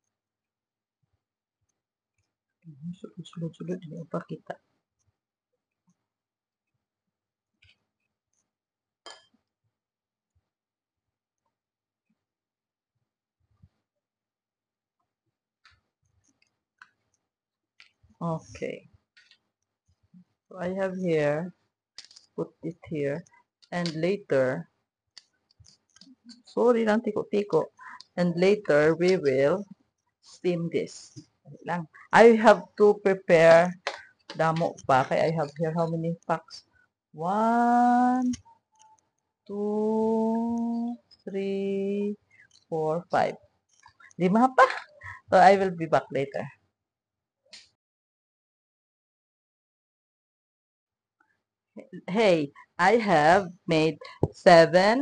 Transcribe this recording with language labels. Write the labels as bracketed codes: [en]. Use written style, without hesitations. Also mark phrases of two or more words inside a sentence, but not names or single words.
[tl] Sulod-sulod, hindi pa kita. [en] Okay. So, I have here, put it here, and later, sorry [tl] lang, tiko-tiko. [en] And later, we will steam this. Lang. I have to prepare [hil] damo pa. [en] Kaya I have here how many packs? 1, 2, 3, 4, 5. 5 pa. So, I will be back later. Hey, I have made 7.